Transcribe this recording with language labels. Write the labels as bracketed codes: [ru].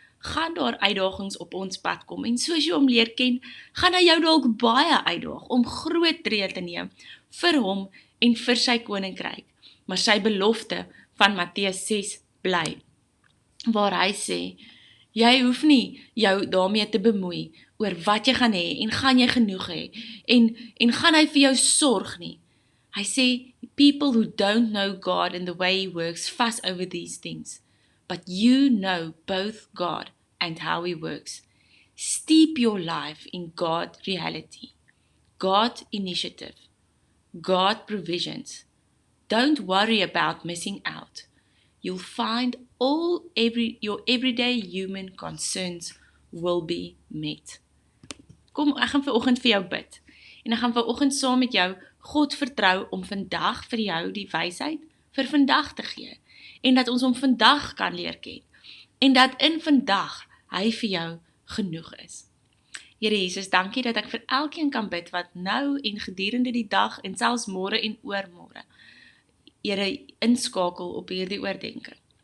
[af] gaan daar uitdagings op ons pad kom, en soos jy hom leer ken, gaan hy jou dalk baie uitdaag om groot tree te neem vir hom en vir sy koninkryk. Maar sy belofte van Matteus 6 bly, waar hy sê, jy hoef nie jou daarmee te bemoei oor wat jy gaan hê en gaan jy genoeg hê en gaan hy vir jou sorg nie. Hy sê, [en] people who don't know God and the way he works fuss over these things, but you know both God and how he works. Steep your life in God reality, God initiative, God provisions. Don't worry about missing out. You'll find your everyday human concerns will be met. [af] Kom, ek gaan vanoggend vir jou bid. En ek gaan vanoggend saam met jou God vertrou om vandag vir jou die wysheid vir vandag te gee. En dat ons hom vandag kan leer ken. En dat in vandag hy vir jou genoeg is. Here Jesus, dankie dat ek vir elkeen kan bid wat nou en gedurende die dag en selfs môre en oormôre, Here, inskakel op hierdie oordenking.